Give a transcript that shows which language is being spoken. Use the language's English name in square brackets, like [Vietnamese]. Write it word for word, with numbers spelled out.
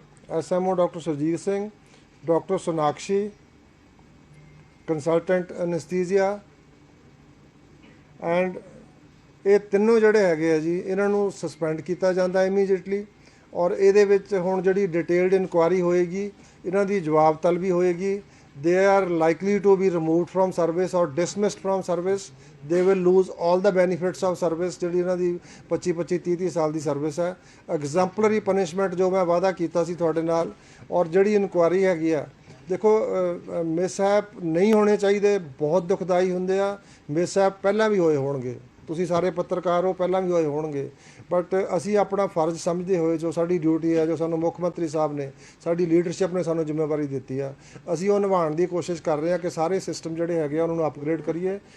[Punjabi] S M O doctor Surjit Singh, doctor Sonakshi consultant anaesthesia, and ਇਹ ਤਿੰਨੋਂ ਜਿਹੜੇ ਹੈਗੇ ਆ ਜੀ, ਇਹਨਾਂ ਨੂੰ [English] suspend ਕੀਤਾ ਜਾਂਦਾ immediately, [Punjabi] ਔਰ ਇਹਦੇ ਵਿੱਚ ਹੁਣ ਜਿਹੜੀ ਡਿਟੇਲਡ ਇਨਕੁਆਇਰੀ ਹੋਏਗੀ, ਇਹਨਾਂ ਦੀ ਜਵਾਬ ਤਲਬੀ ਹੋਏਗੀ। [English] They are likely to be removed from service or dismissed from service. They will lose all the benefits of service. [Punjabi] ਜਿਹੜੀ ਇਹਨਾਂ ਦੀ ਪੱਚੀ ਪੱਚੀ ਤੀਹ ਤੀਹ ਸਾਲ ਦੀ ਸਰਵਿਸ ਹੈ। ਐਗਜ਼ੈਂਪਲਰੀ ਪਨਿਸ਼ਮੈਂਟ ਜੋ ਮੈਂ ਵਾਅਦਾ ਕੀਤਾ ਸੀ ਤੁਹਾਡੇ ਨਾਲ, ਔਰ ਜਿਹੜੀ ਇਨਕੁਆਇਰੀ ਹੈਗੀ ਆ, ਦੇਖੋ ਮਿਸਹੈਪ ਨਹੀਂ ਹੋਣੇ ਚਾਹੀਦੇ, ਬਹੁਤ ਦੁਖਦਾਈ ਹੁੰਦੇ ਆ। ਮਿਸਹੈਪ ਪਹਿਲਾਂ ਵੀ ਹੋਏ ਹੋਣਗੇ, ਤੁਸੀਂ ਸਾਰੇ ਪੱਤਰਕਾਰ ਹੋ, ਪਹਿਲਾਂ ਵੀ ਹੋਏ ਹੋਣਗੇ, ਬਟ ਅਸੀਂ ਆਪਣਾ ਫਰਜ਼ ਸਮਝਦੇ ਹੋਏ, ਜੋ ਸਾਡੀ ਡਿਊਟੀ ਹੈ, ਜੋ ਸਾਨੂੰ ਮੁੱਖ ਮੰਤਰੀ ਸਾਹਿਬ ਨੇ, ਸਾਡੀ ਲੀਡਰਸ਼ਿਪ ਨੇ ਸਾਨੂੰ ਜ਼ਿੰਮੇਵਾਰੀ ਦਿੱਤੀ ਆ, ਅਸੀਂ ਉਹ ਨਿਭਾਉਣ ਦੀ ਕੋਸ਼ਿਸ਼ ਕਰ ਰਹੇ ਹਾਂ ਕਿ ਸਾਰੇ ਸਿਸਟਮ ਜਿਹੜੇ ਹੈਗੇ ਆ ਉਹਨਾਂ ਨੂੰ ਅਪਗ੍ਰੇਡ ਕਰੀਏ।